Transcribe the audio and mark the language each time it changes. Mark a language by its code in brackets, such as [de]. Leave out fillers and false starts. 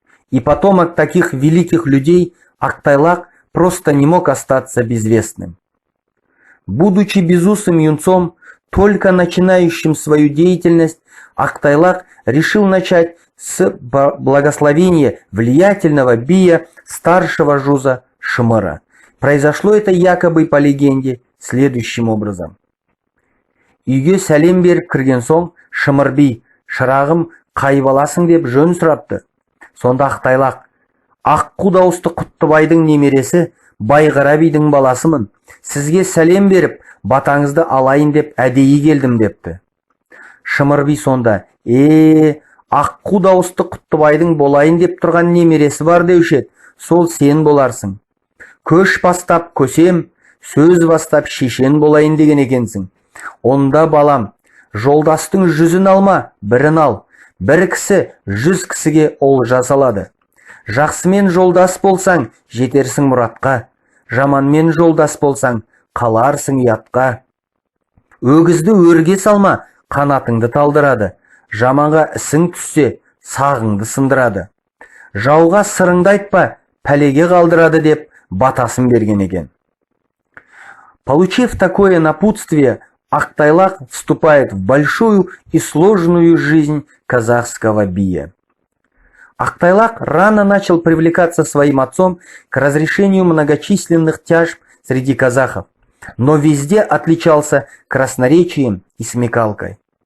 [ru] И потомок таких великих людей Ақтайлақ просто не мог остаться безвестным. Будучи безусым юнцом, только начинающим свою деятельность, Актайлак решил начать с благословения влиятельного бия старшего жуза Шымыра. Произошло это якобы по легенде следующим образом. [kk] Үйге сәлем беріп кірген соң Шымыр би: «Шырағым, қай баласың?» деп жөн сұрапты. Сонда Актайлақ: «Аққу дауысты Құттыбайдың немересі Байғара бидің баласымын. Сізге сәлем беріп, батаңызды алайын деп әдейі келдім» депті. Шымыр би сонда: «Аққу дауысты Құттыбайдың болайын деп тұрған немересі бар деуші еді, сол сен боларсың. Көш бастап көсем, сөз бастап шешен болайын деген екенсің. Онда балам, жолдастың 100-ін алма, 1-ін ал. Бір кісі 100 кісіге олжа салады. Жақсымен жолдас болсаң, жетерсің мұратқа. Жаманмен жолдас болсаң, қаларсың ұятқа. Өгізді өрге салма, қанатыңды талдырады. Жаманға ісің түссе, сағыңды сындырады. Жауға сырыңды айтпа, пәлеге қалдырады» деп батасын берген екен. [ru] Получив такое напутствие, Актайлак вступает в большую и сложную жизнь казахского бия. Актайлак рано начал привлекаться своим отцом к разрешению многочисленных тяжб среди казахов, но везде отличался красноречием и смекалкой.